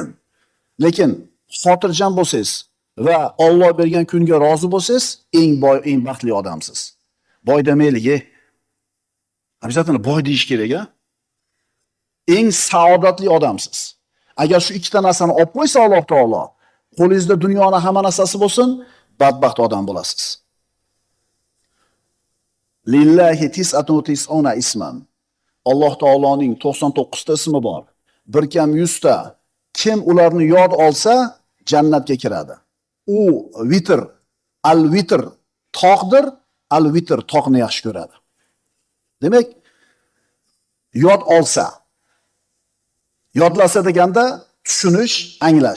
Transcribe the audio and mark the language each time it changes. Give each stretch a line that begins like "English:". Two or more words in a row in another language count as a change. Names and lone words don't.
Uzbek: Lekin xotirjam bo'lsangiz va Alloh bergan kunga rozi bo'lsangiz, eng boy, eng baxtli odamsiz. boy demaylik. Обязательно boy deyish kerak, a? Eng saodatli odamsiz. Agar shu ikkita narsani olib qo'ysa Alloh taolo, qo'lingizda dunyoning hamma narsasi bo'lsin, badbaxt odam bo'lasiz.
Arabic: لله تسعة وتسعون اسما.
Uzbek: Alloh taoloning 99 ta ismi bor. Bir kam 100 ta. Kim ularni yod olsa, jannatga kiradi. U vitr, al-vitr toqdir, al-vitr toqni yaxshi ko'radi. Demak, yod olsa, yodlasa deganda tushunish, anglash.